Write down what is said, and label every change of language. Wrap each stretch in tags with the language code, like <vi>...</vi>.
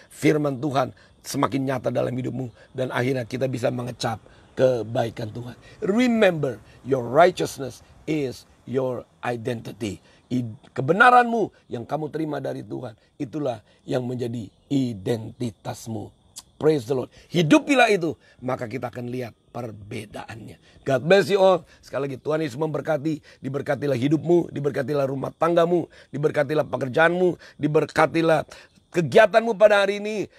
<id>Firman Tuhan semakin nyata dalam hidupmu, dan akhirnya kita bisa mengecap kebaikan Tuhan.</id> <en>Remember, your righteousness is your identity.</en> <id>Kebenaranmu yang kamu terima dari Tuhan, itulah yang menjadi identitasmu.</id> <en>Praise the Lord.</en> <id>Hidupilah itu, maka kita akan lihat perbedaannya.</id> <en>God bless you all.</en> <id>Sekali lagi Tuhan Yesus memberkati. Diberkatilah hidupmu, diberkatilah rumah tanggamu, diberkatilah pekerjaanmu, diberkatilah kegiatanmu pada hari ini.</id>